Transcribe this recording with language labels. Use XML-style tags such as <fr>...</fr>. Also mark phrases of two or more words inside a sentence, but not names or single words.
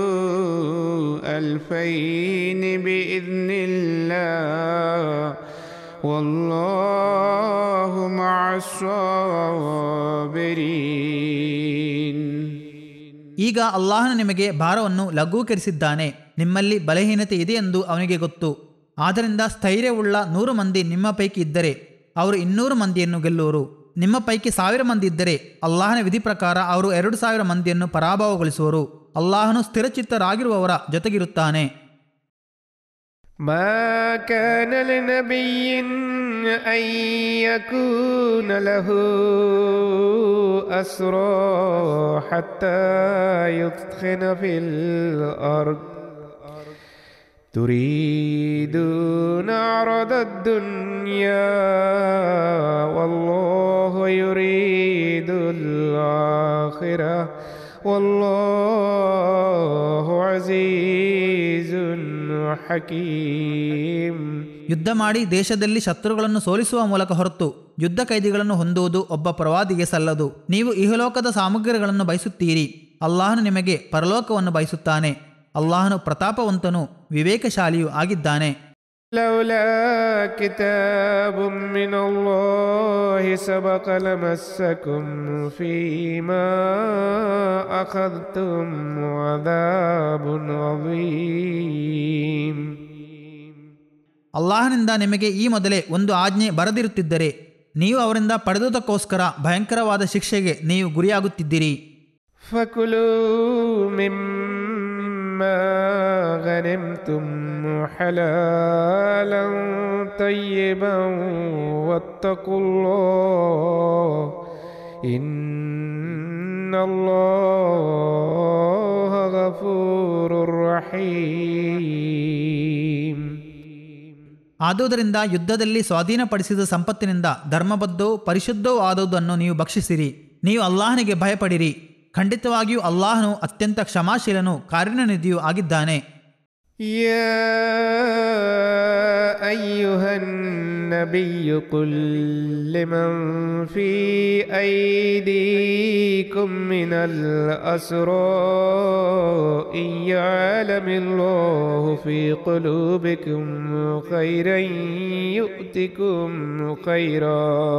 <ar>يغلبوا 2000 بإذن الله والله مع الصابرين.</ar> <kn>ಈಗ ಅಲ್ಲಾಹನು ನಿಮಗೆ ಭಾರವನ್ನು ಲಘೂಕರಿಸಿದ್ದಾನೆ. ನಿಮ್ಮಲ್ಲಿ ಬಲಹೀನತೆ ಇದೆ ಎಂದು ಅವನಿಗೆ ಗೊತ್ತು. ಆದ್ದರಿಂದ ಸ್ಥೈರ್ಯವುಳ್ಳ 100 ಮಂದಿ ನಿಮ್ಮ ಪೈಕಿ ಇದ್ದರೆ ಅವರು 200 ಮಂದಿಯನ್ನು ಗೆಲ್ಲುವರು. ನಿಮ್ಮ ಪೈಕಿ 1000 ಮಂದಿ ಇದ್ದರೆ ಅಲ್ಲಾಹನ ವಿಧಿ ಪ್ರಕಾರ ಅವರು 2000 ಮಂದಿಯನ್ನು ಪರಾಭವಗೊಳಿಸುವರು. ಅಲ್ಲಾಹನು ಸ್ಥಿರಚಿತ್ತರಾಗಿರುವವರ ಜೊತೆಗಿರುತ್ತಾನೆ.</kn> <ar>ما كان لنبي أن يكون له أسرى حتى يثخن في الأرض تريدون عرض الدنيا والله يريد الآخرة والله عزيز حكيم.</ar> <kn>ಯುದ್ಧ ಮಾಡಿ ದೇಶದಲ್ಲಿ ಶತ್ರುಗಳನ್ನು ಸೋಲಿಸುವ ಮೂಲಕ ಹೊರತು ಯುದ್ಧ ಕೈದಿಗಳನ್ನು ಹೊಂದುವುದು ಒಬ್ಬ ಪ್ರವಾದಿಗೆ ಸಲ್ಲದು. ನೀವು ಇಹಲೋಕದ ಸಾಮಗ್ರಿಗಳನ್ನು ಬಯಸುತ್ತೀರಿ, ಅಲ್ಲಾಹನು ನಿಮಗೆ ಪರಲೋಕವನ್ನು ಬಯಸುತ್ತಾನೆ. ಅಲ್ಲಾಹನು ಪ್ರತಾಪವಂತನೂ ವಿವೇಕಶಾಲಿಯೂ ಆಗಿದ್ದಾನೆ.</kn> <ar>لولا كتاب من الله سبق لمسكم فيما أخذتم عذاب عظيم.</ar> <kn>ಅಲ್ಲಾಹನಿಂದ ನಿಮಗೆ ಈ ಮೊದಲೇ ಒಂದು ಆಜ್ಞೆ ಬರದಿರುತ್ತಿದ್ದರೆ ನೀವು ಅವರಿಂದ ಪಡೆದುದಕ್ಕೋಸ್ಕರ ಭಯಂಕರವಾದ ಶಿಕ್ಷೆಗೆ ನೀವು ಗುರಿಯಾಗುತ್ತಿದ್ದಿರಿ.</kn> <ar>فكلوا مما غنمتم حلالا طيبا واتقوا الله إن الله غفور رحيم.</ar> <kn>ಆದುದರಿಂದ ಯುದ್ಧದಲ್ಲಿ ಸ್ವಾಧೀನಪಡಿಸಿದ ಸಂಪತ್ತಿನಿಂದ ಧರ್ಮಬದ್ಧವೂ ಪರಿಶುದ್ಧವೂ ಆದುದನ್ನು ನೀವು ಭಕ್ಷಿಸಿರಿ. ನೀವು ಅಲ್ಲಾಹನಿಗೆ ಭಯಪಡಿರಿ. ಖಂಡಿತವಾಗಿಯೂ ಅಲ್ಲಾಹನು ಅತ್ಯಂತ ಕ್ಷಮಾಶೀಲನೂ ಕಾರುಣ್ಯನಿಧಿಯೂ ಆಗಿದ್ದಾನೆ.</kn> <ar>يا أيها النبي قل لمن في أيديكم من الأسرى إن يعلم الله في قلوبكم خيرا يؤتكم خيرا</ar>